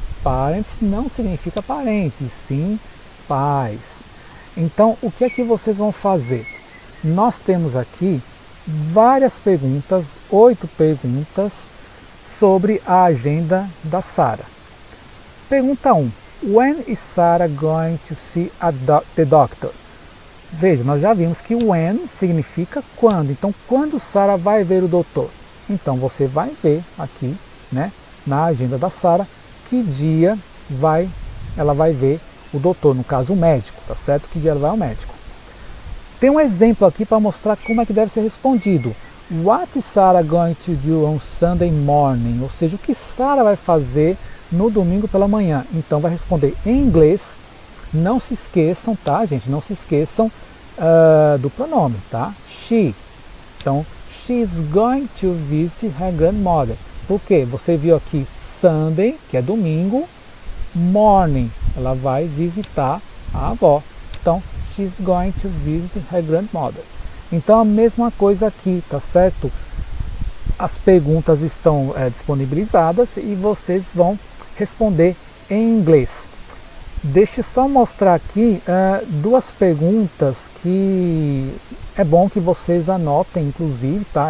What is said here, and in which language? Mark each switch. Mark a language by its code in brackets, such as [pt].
[pt] Parents não significa parentes, e sim pais. Então o que é que vocês vão fazer? Nós temos aqui várias perguntas, 8 perguntas sobre a agenda da Sarah. Pergunta 1. [en] When is Sarah going to see the doctor? [pt] Veja, nós já vimos que when significa quando. Então, quando Sarah vai ver o doutor? Então, você vai ver aqui, né, na agenda da Sarah, que dia ela vai ver o doutor, no caso o médico, tá certo? Que dia ela vai ao médico. Tem um exemplo aqui para mostrar como é que deve ser respondido. [en] What is Sarah going to do on Sunday morning? [pt] Ou seja, o que Sarah vai fazer no domingo pela manhã? Então, vai responder em inglês. Não se esqueçam, tá, gente? Não se esqueçam do pronome, tá? [en] She. Então, she is going to visit her grandmother. [pt] Por quê? Você viu aqui Sunday, que é domingo, morning, ela vai visitar a avó. [en] Então, she is going to visit her grandmother. [pt] Então, a mesma coisa aqui, tá certo? As perguntas estão disponibilizadas e vocês vão responder em inglês. Deixa eu só mostrar aqui 2 perguntas que é bom que vocês anotem, inclusive, tá?